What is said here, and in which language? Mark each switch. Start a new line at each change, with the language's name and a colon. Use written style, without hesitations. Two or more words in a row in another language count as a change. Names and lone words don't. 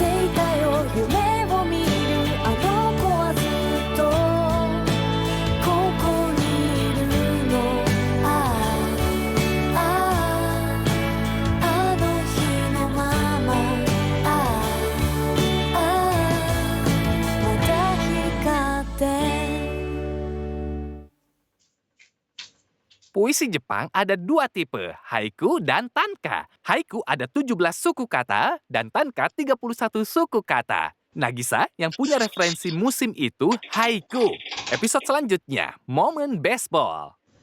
Japanese: いたよ夢を見るあの子はずっとここにいるのあの日のまままた光って
Indonesian: Puisi Jepang ada 2 tipe, haiku dan tanka. Haiku ada 17 suku kata dan tanka 31 suku kata. Nagisa yang punya referensi musim itu haiku. Episode selanjutnya, Momen Baseball.